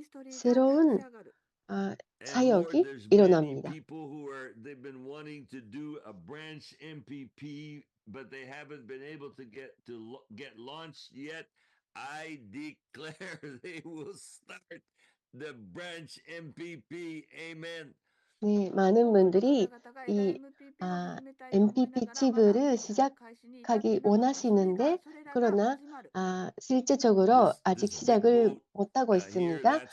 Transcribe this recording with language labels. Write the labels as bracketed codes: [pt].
[ko] 새로운 사역이 일어납니다. [en] People they've been wanting to do a branch MPP, but they haven't been able to get launched yet. I declare they will start the branch MPP. Amen. [ko] 네, 많은 분들이 이 MPP 칩을 시작하기 원하시는데 그러나 실제적으로 아직 시작을 못하고 있습니다.